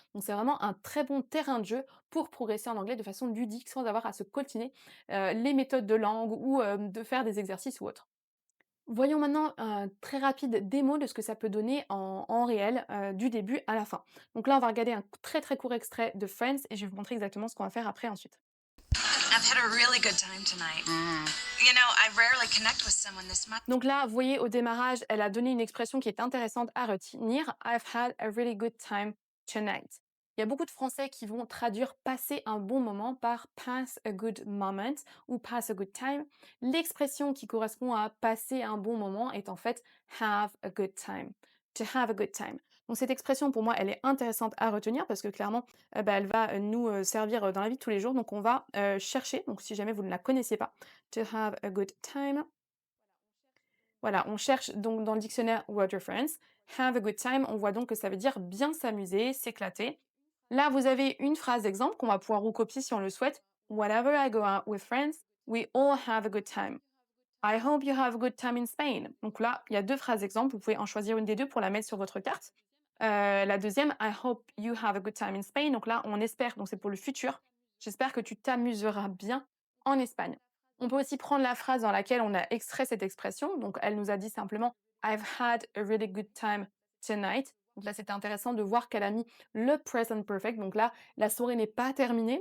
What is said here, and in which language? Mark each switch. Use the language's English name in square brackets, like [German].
[French] Donc c'est vraiment un très bon terrain de jeu pour progresser en anglais de façon ludique sans avoir à se coltiner, les méthodes de langue ou, de faire des exercices ou autres. Voyons maintenant un très rapide démo de ce que ça peut donner en réel, du début à la fin. Donc là, on va regarder un très, très court extrait de Friends et je vais vous montrer exactement ce qu'on va faire après ensuite. [English] I've had a really good time tonight. I rarely connect with someone this much. [French] Donc là, vous voyez au démarrage, elle a donné une expression qui est intéressante à retenir. [English] I've had a really good time tonight. [French] Il y a beaucoup de Français qui vont traduire passer un bon moment par [English] pass a good moment [French] ou [English] pass a good time. [French] L'expression qui correspond à passer un bon moment est en fait [English] have a good time. To have a good time. [French] Donc cette expression pour moi, elle est intéressante à retenir parce que clairement, elle va nous servir dans la vie de tous les jours. Donc on va chercher. Donc si jamais vous ne la connaissez pas, [English] to have a good time. [French] Voilà, on cherche donc dans le dictionnaire Word Reference, [English] have a good time, [French] on voit donc que ça veut dire bien s'amuser, s'éclater. Là, vous avez une phrase d'exemple qu'on va pouvoir recopier si on le souhaite. [English] Whenever I go out with friends, we all have a good time. I hope you have a good time in Spain. [French] Donc là, il y a deux phrases exemples. Vous pouvez en choisir une des deux pour la mettre sur votre carte. La deuxième, [English] I hope you have a good time in Spain. [French] Donc là, on espère, donc c'est pour le futur. J'espère que tu t'amuseras bien en Espagne. On peut aussi prendre la phrase dans laquelle on a extrait cette expression. Donc elle nous a dit simplement [English] I've had a really good time tonight. [French] Donc là, c'était intéressant de voir qu'elle a mis le present perfect. Donc là, la soirée n'est pas terminée.